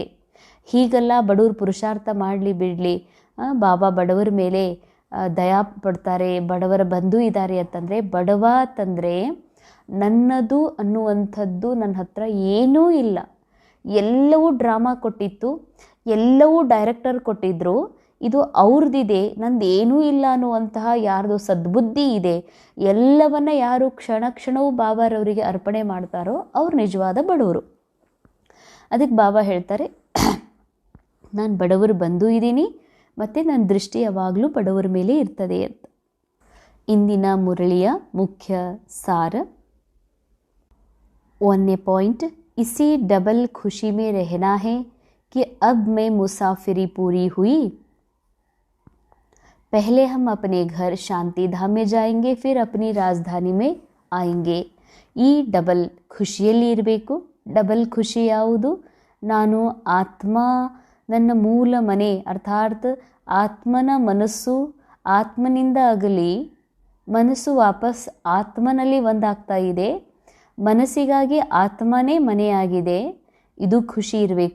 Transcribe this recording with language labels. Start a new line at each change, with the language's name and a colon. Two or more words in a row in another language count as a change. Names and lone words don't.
Kannada: ಹೀಗೆಲ್ಲ ಬಡವರು ಪುರುಷಾರ್ಥ ಮಾಡಲಿ ಬಿಡಲಿ, ಬಾಬಾ ಬಡವರ ಮೇಲೆ ದಯಾ ಪಡ್ತಾರೆ, ಬಡವರ ಬಂಧು ಇದ್ದಾರೆ ಅಂತಂದರೆ, ಬಡವ ಅಂತಂದರೆ ನನ್ನದು ಅನ್ನುವಂಥದ್ದು ನನ್ನ ಹತ್ರ ಏನೂ ಇಲ್ಲ, ಎಲ್ಲವೂ ಡ್ರಾಮಾ ಕೊಟ್ಟಿತ್ತು, ಎಲ್ಲವೂ ಡೈರೆಕ್ಟರ್ ಕೊಟ್ಟಿದ್ರು, ಇದು ಅವ್ರದ್ದಿದೆ, ನಂದು ಏನೂ ಇಲ್ಲ ಅನ್ನುವಂತಹ ಯಾರ್ದು ಸದ್ಬುದ್ಧಿ ಇದೆ, ಎಲ್ಲವನ್ನ ಯಾರು ಕ್ಷಣ ಕ್ಷಣವೂ ಬಾಬಾರವರಿಗೆ ಅರ್ಪಣೆ ಮಾಡ್ತಾರೋ ಅವ್ರು ನಿಜವಾದ ಬಡವರು. ಅದಕ್ಕೆ ಬಾಬಾ ಹೇಳ್ತಾರೆ ನಾನು ಬಡವರು ಬಂದು ಇದ್ದೀನಿ ಮತ್ತು ನನ್ನ ದೃಷ್ಟಿ ಯಾವಾಗಲೂ ಬಡವರ ಮೇಲೆ ಇರ್ತದೆ ಅಂತ. ಇಂದಿನ ಮುರಳಿಯ ಮುಖ್ಯ ಸಾರ. 1ನೇ ಪಾಯಿಂಟ್,
Hindi: इसी डबल खुशी में रहना है कि अब मैं मुसाफिरी पूरी हुई. पहले हम अपने घर शांति धाम में जाएंगे, फिर अपनी राजधानी में आएंगे.
Kannada: ಈ ಡಬಲ್ ಖುಷಿಯಲ್ಲಿ ಇರಬೇಕು. ಡಬಲ್ ಖುಷಿ ಯಾವುದು? ನಾನು ಆತ್ಮ, ನನ್ನ ಮೂಲ ಮನೆ ಅರ್ಥಾತ್ ಆತ್ಮನ ಮನಸ್ಸು ಆತ್ಮನಿಂದ ಆಗಲಿ, ಮನಸ್ಸು ವಾಪಸ್ ಆತ್ಮನಲ್ಲಿ ಒಂದಾಗ್ತಾ ಇದೆ, ಮನಸ್ಸಿಗಾಗಿ ಆತ್ಮನೇ ಮನೆಯಾಗಿದೆ, ಇದು ಖುಷಿ ಇರಬೇಕು.